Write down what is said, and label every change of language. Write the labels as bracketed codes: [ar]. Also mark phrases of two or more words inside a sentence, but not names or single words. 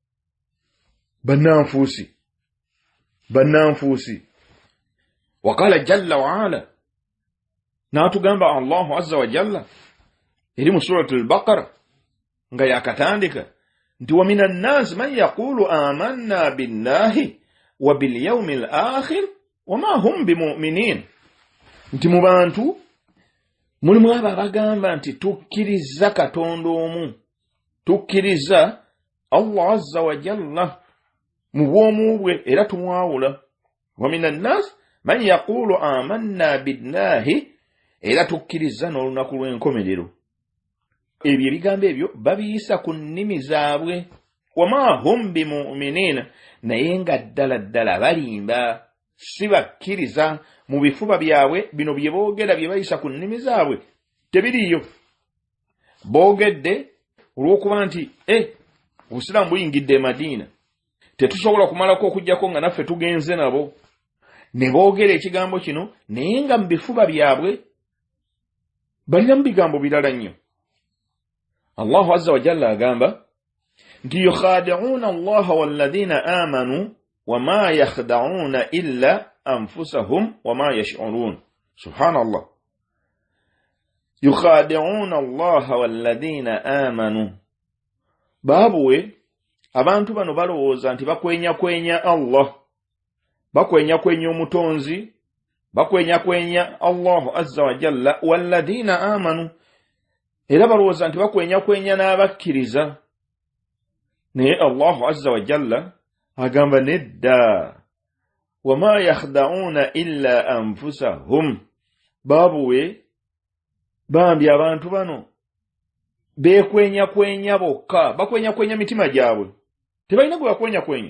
[ar] bannanfuusi وقال جل وعلا n'atugamba الله عز وجل [lg] eri mu [ar] سورة البقرة [lg] nga yakatandika nti [ar] ومن الناس من يقول آمنا بالله وباليوم الآخر وما هم بمؤمنين. [lg] Nti mu bantu mulimu abo abagamba nti tukkiriza Katonda omu, tukkiriza [ar] الله عز وجل [lg] mu bwomu bwe era tumwawula. [ar] ومن الناس من يقول آمنا بالله, [lg] era tukkiriza n'olunaku lw'enkomerero. Ebyo ebigambo ebyo babiyisa ku nnimi zaabwe. [ar] وما هم بمؤمنين, [lg] naye nga ddala balimba, si bakkiriza. Mu bifuba byabwe bino bye boogera bye bayisa ku nnimi zaabwe tebiriyo. Boogedde olw'okuba nti Obusiraamu buyingidde Madiina, tetusobola kumalako okujjako nga naffe tugenze nabo. Ne boogera ekigambo kino naye nga mu bifuba byabwe balinamu bigambo birala nnyo. [ar] الله عز وجل [lg] agamba nti [ar] يخادعون الله والذين آمنوا وما يخدعون إلا أنفسهم وما يشعرون. [lg] Subhanallah. [ar] يخادعون الله والذين آمنوا. [lg] Babuwe abantu bano balowooza nti bakwenya Allah, bakwenya omutonzi, bakwenya [ar] الله عز وجل والذين آمنوا, [lg] era balowooza nti bakwenya n'abakkiriza. Naye [ar] الله عز وجل [lg] agamba nedda, [ar] وما يخدعون إلا أنفسهم. [lg] Babuwe bambi abantu bano bekwenya bokka, bakwenya mitima gyabwe, tebalina gwe bakwenya.